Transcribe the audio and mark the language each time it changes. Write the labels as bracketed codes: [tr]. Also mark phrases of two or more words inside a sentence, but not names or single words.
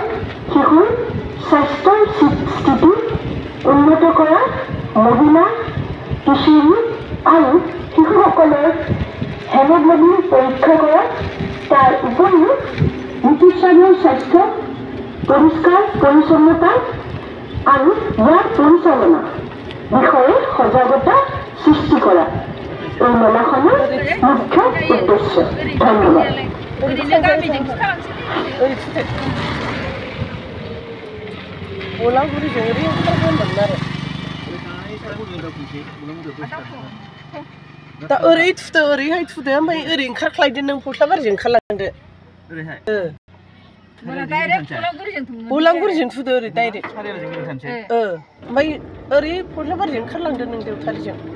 [as] শিশুৰ স্বাস্থ্যৰ স্থিতি উন্নত কৰা, মহিলা কিশোৰী আৰু শিশুসকলৰ হেমোগ্লোবিন পৰীক্ষা কৰা, তাৰ উপৰিও চিকিৎসালয়ৰ স্বাস্থ্য পৰিষ্কাৰ পৰিচ্ছন্নতা আৰু ইয়াৰ পৰিচালনা বিষয়ে সজাগতা সৃষ্টি কৰা এই মেলাখনৰ মুখ্য উদ্দেশ্য। ধন্যবাদ। [brx] दा ओरै थुदो ओरैहाय थुदो ओमफ्राय ओरै ओंखारख्लायदो नों फस्लाबारिजों ओंखारलांदो बलांगुरिजों थुदो ओरै डाइरेक्ट ओमफ्राय ओरै फस्लाबारिजों ओंखारलांदो नों देवथारिजों